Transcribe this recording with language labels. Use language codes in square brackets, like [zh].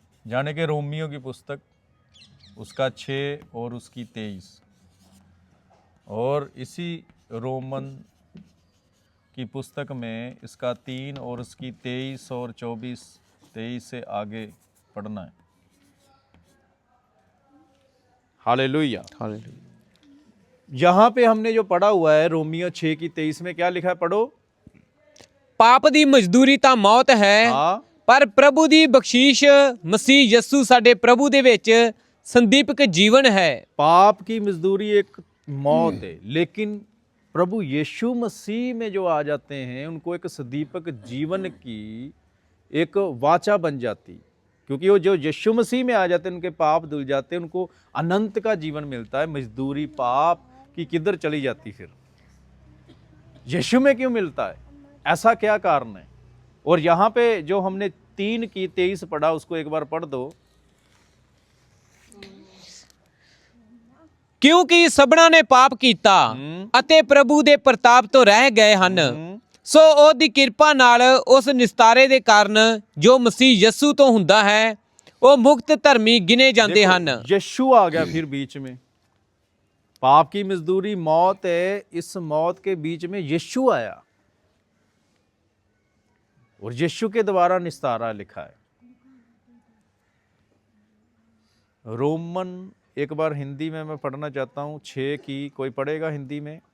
[hi] जाने के रोमियो की पुस्तक, उसका 6 और उसकी 23, और इसी रोमन की पुस्तक में इसका 3 और उसकी 23 और 24-23 से आगे पढ़ना है। हालेलुया। यहां पे हमने जो पढ़ा हुआ है रोमियो 6:23 में क्या लिखा है? पढ़ो। [pa] पाप दी मजदूरी ਤਾਂ ਮੌਤ ਹੈ, हाँ, ਪਰ ਪ੍ਰਭੂ ਦੀ ਬਖਸ਼ੀਸ਼ ਮਸੀਹ ਯਸੂ ਸਾਡੇ ਪ੍ਰਭੂ ਦੇ ਵਿੱਚ ਸੰਦੀਪਕ ਜੀਵਨ ਹੈ। [hi] पाप की मजदूरी एक मौत है, लेकिन प्रभु यीशु मसीह में जो आ जाते हैं उनको एक सदीपक जीवन की एक वाचा बन जाती, क्योंकि वो जो यीशु मसीह में आ जाते हैं उनके पाप धुल जाते हैं, उनको अनंत का जीवन मिलता है। मजदूरी पाप की किधर चली जाती? फिर यीशु में क्यों मिलता है? ऐसा क्या कारण है? और यहाँ पे जो हमने 3:23 पढ़ा, उसको एक बार पढ़ दो। [pa] ਕਿਉਂਕਿ ਸਭਨਾਂ ਨੇ ਪਾਪ ਕੀਤਾ ਅਤੇ ਪ੍ਰਭੂ ਦੇ ਪ੍ਰਤਾਪ ਤੋਂ ਰਹਿ ਗਏ ਹਨ, ਸੋ ਉਹਦੀ ਕਿਰਪਾ ਨਾਲ ਉਸ ਨਿਸਤਾਰੇ ਦੇ ਕਾਰਨ ਜੋ ਮਸੀਹ ਯਸੂ ਤੋਂ ਹੁੰਦਾ ਹੈ, ਉਹ ਮੁਕਤ ਧਰਮੀ ਗਿਣੇ ਜਾਂਦੇ ਹਨ। [hi] यीशु आ गया फिर बीच में। पाप की मजदूरी मौत है, इस मौत के बीच में यीशु आया और यीशु के द्वारा निस्तारा लिखा है। रोमन एक बार हिंदी में मैं पढ़ना चाहता हूं, 6 की कोई पढ़ेगा हिंदी में?